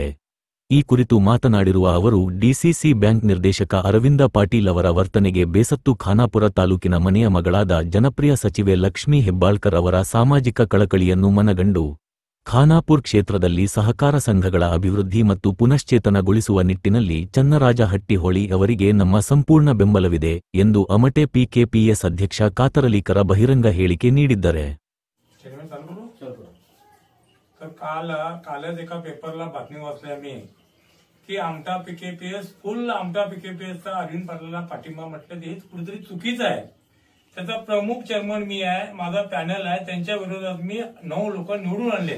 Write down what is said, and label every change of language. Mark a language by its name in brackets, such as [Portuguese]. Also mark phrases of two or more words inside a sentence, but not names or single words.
[Kannada] ಈ ಕುರಿತು ಮಾತನಾಡಿರುವ ಅವರು, ಡಿಸಿಸಿ ಬ್ಯಾಂಕ್ ನಿರ್ದೇಶಕ ಅರವಿಂದ ಪಾಟೀಲ್ ಅವರ ವರ್ತನೆಗೆ ಬೇಸತ್ತು ಖಾನಾಪುರ ತಾಲೂಕಿನ ಮನೆಯ ಮಗಳಾದ ಜನಪ್ರಿಯ ಸಚಿವೆ ಲಕ್ಷ್ಮೀ ಹೆಬ್ಬಾಳ್ಕರ್ ಅವರ ಸಾಮಾಜಿಕ ಕಳಕಳಿಯನ್ನು ಮನಗಂಡು ಖಾನಾಪುರ್ ಕ್ಷೇತ್ರದಲ್ಲಿ ಸಹಕಾರ ಸಂಘಗಳ ಅಭಿವೃದ್ಧಿ ಮತ್ತು ಪುನಶ್ಚೇತನಗೊಳಿಸುವ ನಿಟ್ಟಿನಲ್ಲಿ ಚನ್ನರಾಜ ಹಟ್ಟಿಹೊಳಿ ಅವರಿಗೆ ನಮ್ಮ ಸಂಪೂರ್ಣ ಬೆಂಬಲವಿದೆ ಎಂದು ಅಮಟೆ ಪಿಕೆಪಿಎಸ್ ಅಧ್ಯಕ್ಷ ಕಾತರಲೀಕರ ಬಹಿರಂಗ ಹೇಳಿಕೆ ನೀಡಿದ್ದಾರೆ. [Marathi] कालच एका पेपरला बातमी वाचली आम्ही की आमटा पीकेपीएस फुल आमटा पीकेपीएसचा अरविंद पाटलांना पाठिंबा म्हटलं हे कुठेतरी चुकीचं आहे. त्याचा प्रमुख चेअरमन मी आहे, माझा पॅनल आहे, त्यांच्या विरोधात मी 9 लोक निवडून आणले.